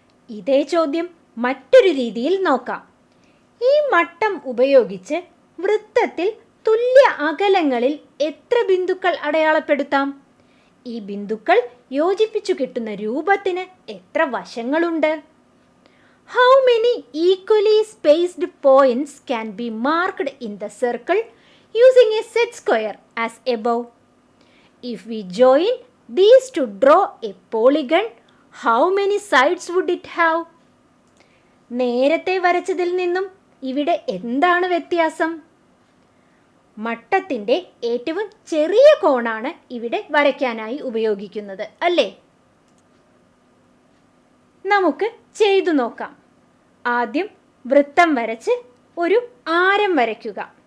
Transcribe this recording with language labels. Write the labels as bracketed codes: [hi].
[ml] ഇതേ ചോദ്യം മറ്റൊരു രീതിയിൽ നോക്കാം. ഈ മട്ടം ഉപയോഗിച്ച് വൃത്തത്തിൽ തുല്യ അകലങ്ങളിൽ എത്ര ബിന്ദുക്കൾ അടയാളപ്പെടുത്താം? ഈ ബിന്ദുക്കൾ യോജിപ്പിച്ചു കിട്ടുന്ന രൂപത്തിന് എത്ര വശങ്ങളുണ്ട്? [en] How many equally spaced points can be marked in the circle using a set square as above? If we join these to draw a polygon, how many sides would it have? [ml] നേരത്തെ വരച്ചതിൽ നിന്നും ഇവിടെ എന്താണ് വ്യത്യാസം? മട്ടത്തിൻ്റെ ഏറ്റവും ചെറിയ കോണാണ് ഇവിടെ വരയ്ക്കാനായി ഉപയോഗിക്കുന്നത് അല്ലേ? നമുക്ക് ചെയ്തു നോക്കാം. ആദ്യം വൃത്തം വരച്ച് ഒരു ആരം വരയ്ക്കുക.